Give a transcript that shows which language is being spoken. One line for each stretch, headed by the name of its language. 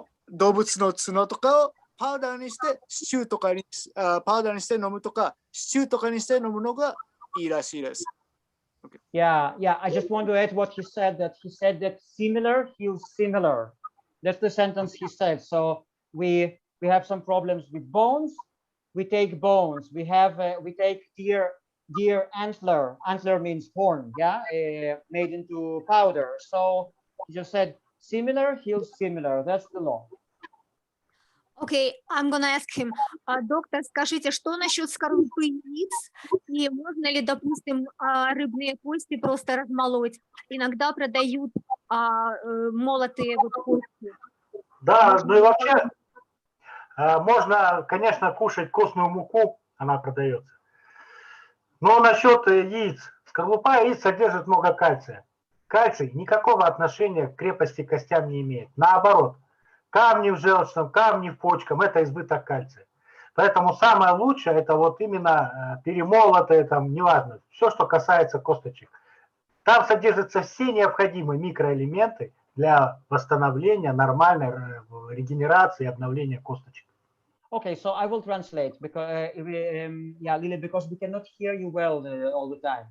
Japanese: 動物の角とかをパウダーにしてシチューとかにパウダーにして飲むとかシチューとかにして飲むのがいいらしいです。
English: Okay. Yeah. I just want to add what he said. That he said that similar heals similar. That's the sentence he said. So we have some problems with bones. We take bones. We take deer antler. Antler means horn. Yeah, made into powder. So he just said similar heals similar. That's the law. Okay, I'm gonna ask him.
Russian: Доктор, скажите, что насчет скорлупы яиц? И можно ли, допустим, рыбные кости просто размолоть? Иногда продают молотые вот кости. Да, ну и вообще можно, конечно, кушать костную муку, она продается. Но насчет яиц. Скорлупа яиц содержит много кальция. Кальций никакого отношения к крепости костям не имеет. Наоборот. Камни в желчном, камни в почках – это избыток кальция. Поэтому самое лучшее – это вот именно перемолотое, там, неважно, все, что касается косточек. Там содержатся все необходимые микроэлементы для восстановления, нормальной регенерации и обновления косточек.
English: Okay, so I will translate because yeah, Lily, because we cannot hear you well all the time.